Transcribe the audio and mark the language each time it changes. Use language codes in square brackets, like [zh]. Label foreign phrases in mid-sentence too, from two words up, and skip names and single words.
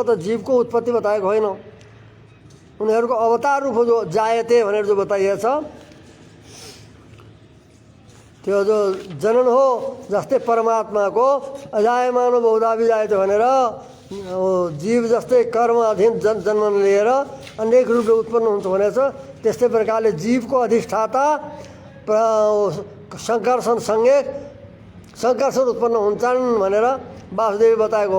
[ne] त जीवको उत्पत्ति बताएको होइन, उनीहरूको अवतार रूप जो जायते भनेर जो बताइएको छ, त्यो जो जनन हो, जस्तै परमात्माको [sa] अजायमानो बहुधा विजायते [ne] भनेर जीव जस्तै कर्म अधीन जन्म लिएर अनेक रूपले उत्पन्न हुन्छ भनेको छ, त्यस्तै प्रकारले जीवको अधिष्ठाता संकर्षणसँगै संकर्षण उत्पन्न हुन्छन् भनेर वासुदेव बताएको।